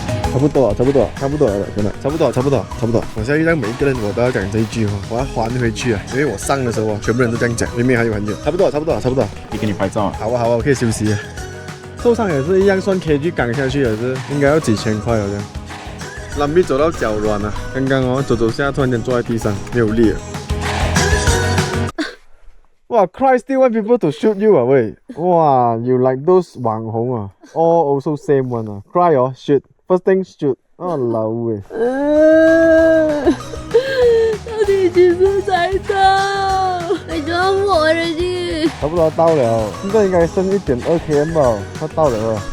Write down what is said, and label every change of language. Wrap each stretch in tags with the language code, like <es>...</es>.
<zh>差不多了，真的，差不多。我现在让每一个人我都要讲这一句话，我要还回去啊，因为我上的时候全部人都这样讲，明明还有很久，差不多。你给你拍照啊？好啊，我可以休息啊。受伤也是一样，算 KG 赶下去也是，应该要几千块好像。拉米走到脚软了，刚刚哦走下，突然间坐在地上，没有力了。</zh> <en>哇 ，Cry still want people to shoot you 啊喂！ 哇 ，you like those 網紅啊 ，all also same one 啊 ，Cry 哦 shoot。First thing shoot， 哦老喂，</en> <zh>到底几时才到？你装我了你？差不多到了，现在应该剩1.2 km 吧，快到了。</zh>